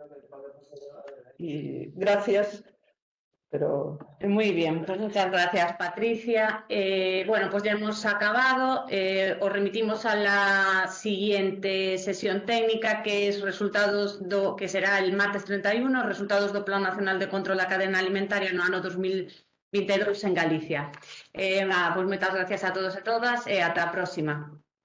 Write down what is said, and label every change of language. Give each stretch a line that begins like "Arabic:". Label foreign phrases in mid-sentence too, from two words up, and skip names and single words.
Spanish: Y gracias. Pero... Muy bien, pues muchas gracias, Patricia. Bueno, pues ya hemos acabado. Os remitimos a la siguiente sesión técnica, que es que será el martes 31,
Galician: resultados do Plan Nacional de Control da Cadena Alimentaria no ano 2022 en Galicia. Pues moitas gracias a todos e todas e ata a próxima.